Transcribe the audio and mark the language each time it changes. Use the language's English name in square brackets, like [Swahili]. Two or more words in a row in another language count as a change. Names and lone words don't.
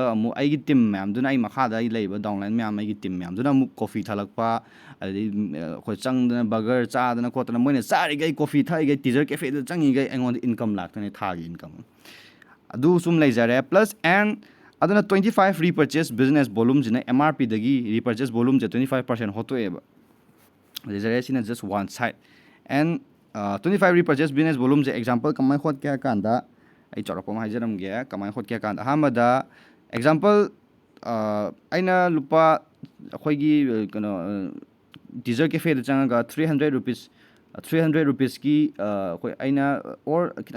[Manipuri] ꯑꯃꯨꯛ ꯑꯩꯒꯤ ꯇꯤꯝ ꯃꯌꯥꯝꯗꯨꯅ ꯑꯩ ꯃꯈꯥꯗ ꯑꯩ ꯂꯩꯕ ꯗꯥꯎꯟꯂꯥꯏꯟ ꯃꯌꯥꯝ ꯑꯩꯒꯤ ꯇꯤꯝ ꯃꯌꯥꯝꯗꯨꯅ ꯑꯃꯨꯛ ꯀꯣꯐꯤ ꯊꯛꯂꯛꯄ ꯑꯗꯩ ꯑꯩꯈꯣꯏ ꯆꯪꯗꯅ ꯕꯔꯒꯔ ꯆꯥꯗꯅ ꯈꯣꯠꯇꯅ ꯃꯣꯏꯅ ꯆꯥꯔꯤꯈꯩ ꯀꯣꯐꯤ ꯊꯛꯏꯈꯩ ꯇꯤꯖꯔ ꯀꯦꯐꯦꯗꯨ ꯆꯪꯉꯤꯈꯩ ꯑꯩꯉꯣꯟꯗ ꯏꯟꯀꯝ ꯂꯥꯛꯇꯣꯏꯅꯤ ꯊꯥꯒꯤ ꯏꯟꯀꯝ ꯑꯗꯨ ꯁꯨꯝ ꯂꯩꯖꯔꯦ ꯄ꯭ꯂꯁ ꯑꯗꯨꯅ [English] 25 repurchase business volumeꯁꯤꯅ [Manipuri] MRPꯗꯒꯤ [English] repurchase volumeꯁꯦ [Manipuri] 25% ꯍꯣꯠꯇꯣꯛꯑꯦꯕ ꯂꯩꯖꯔꯦ ꯁꯤꯅ [English] just one side and 25 repurchase business volumeꯁꯦ [Manipuri] ꯑꯦꯛꯖꯥꯝꯄꯜ ꯀꯃꯥꯏꯅ ꯍꯣꯠꯀꯦ ꯍꯥꯏ ꯀꯥꯟꯗ ꯑꯩ ꯆꯥꯎꯔꯛꯄ ꯑꯃ ꯍꯥꯏꯖꯔꯝꯒꯦ ꯀꯃꯥꯏꯅ ꯍꯣꯠꯀꯦ ꯍꯥꯏ ꯀꯥꯟꯗ ꯑꯍꯥꯟꯕꯗ ꯑꯦꯛꯖꯥꯝꯄꯜ ꯑꯩꯅ ꯂꯨꯄꯥ ꯑꯩꯈꯣꯏꯒꯤ ꯀꯩꯅೋ ꯇꯤꯖꯔ ꯀꯦꯐꯦꯗ ꯆꯪꯉꯒ 300 rupeesꯀꯤ ꯑꯩꯈꯣꯏ ꯑꯩꯅ ꯑꯣꯔ ꯈꯤꯇꯪ